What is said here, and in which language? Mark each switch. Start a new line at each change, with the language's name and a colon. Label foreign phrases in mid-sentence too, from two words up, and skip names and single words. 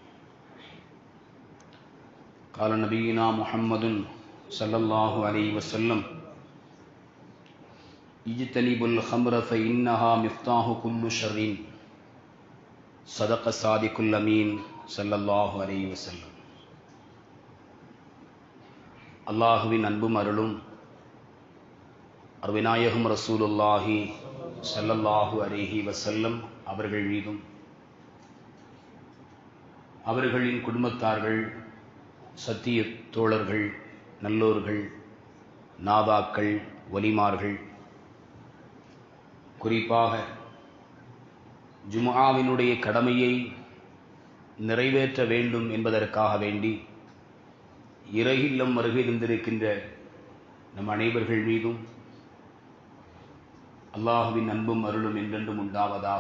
Arabic: قال نبينا محمد صلى الله عليه وسلم: اجتنبوا الخمر فإنها مفتاح كل شر صدق الصادق الأمين صلى الله عليه وسلم.
Tamil: அல்லாஹுவின் அன்பும் அருளும் அருவிநாயகம்
Arabic: رسول الله صلى الله عليه وسلم
Tamil: அவர்கள் மீதும், அவர்களின் குடும்பத்தார்கள், சத்திய தோழர்கள், நல்லோர்கள், நாதாக்கள், வலிமார்கள், குறிப்பாக ஜும்ஆவினுடைய கடமையை நிறைவேற்ற வேண்டும் என்பதற்காக வேண்டி இறையில்லம் வருகை தந்திருக்கின்ற நம் அனைவர்கள் மீதும் அல்லாஹுவின் அன்பும் அருளும் என்றென்றும் உண்டாவதாக.